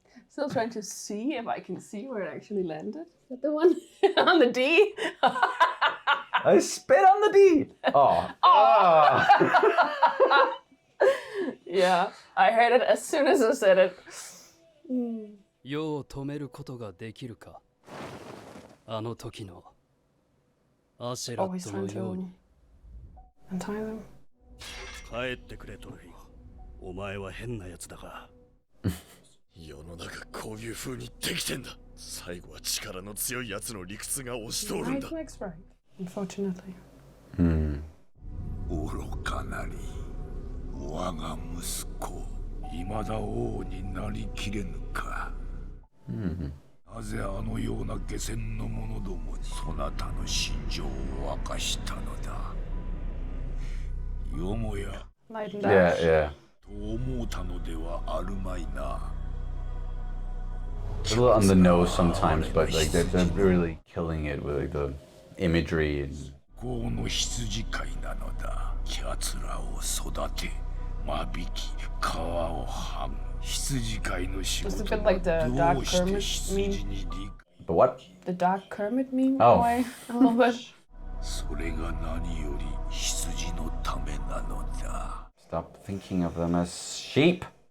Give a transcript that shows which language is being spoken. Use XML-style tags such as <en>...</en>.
<en>Still trying to see if I can see where it actually landed. Is that the one on the D? I spit on the D. Oh. Yeah, I heard it as soon as I said it.</en> <ja>世を止めることができるか。あの時のアシェラットのように。</ja> <en>Untie them.</en> <ja>帰ってくれトルフィン。お前は変なやつだが。世の中こういう風にできてんだ。最後は力の強いやつの理屈が押し通るんだ。</ja> <en>Unfortunately.</en> <ja>愚かなり我が息子、未だ王になりきれぬか。なぜあのような下賤の者どもにそなたの心情を明かしたのだ。よもや。</ja> <en>Yeah.</en> <ja>と思うたのではあるまいな。</ja> <en>A little on the nose sometimes, but like they're really killing it with like the imagery. And...</en> <ja>この羊飼いなのだ。奴らを育て、間引き、皮を剥ぐ。羊飼いの仕事はどうして羊に理解。</ja> <en>The what? The Dark Kermit meme? Oh. Boy, a little bit.</en> <ja>それが何より羊のためなのだ。</ja> <en>Stop thinking of them as sheep.</en>